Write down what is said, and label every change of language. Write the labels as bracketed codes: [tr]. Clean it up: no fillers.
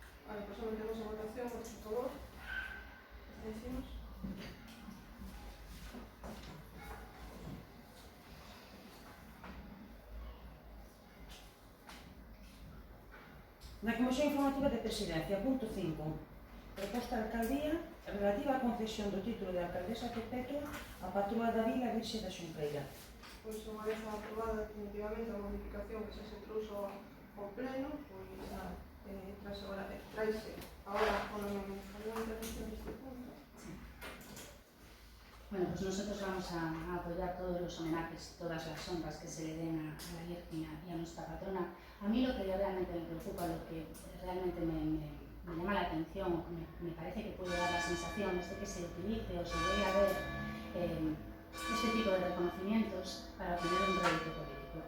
[gl] Vale, pues sometemos a votación, votos a favor. Abstencións. Na Comisión Informativa de Presidencia, punto 5. Proposta de alcaldía relativa á concesión do título de alcaldesa perpetua á patroa da Vila Virxe da Xunqueira. Pois unha vez aprobada definitivamente a modificación que xa se trouxo ao pleno, pois tras [es] traise ahora con alguna intervención de este punto. Bueno, pues nosotros vamos a apoyar todos los homenajes, todas las honras que se le den a la Virgen y a nuestra patrona. A mí lo que realmente me preocupa, lo que realmente me llama la atención, me parece que puede dar la sensación es de que se utilice o se debe haber este tipo de reconocimientos para obtener un rédito político.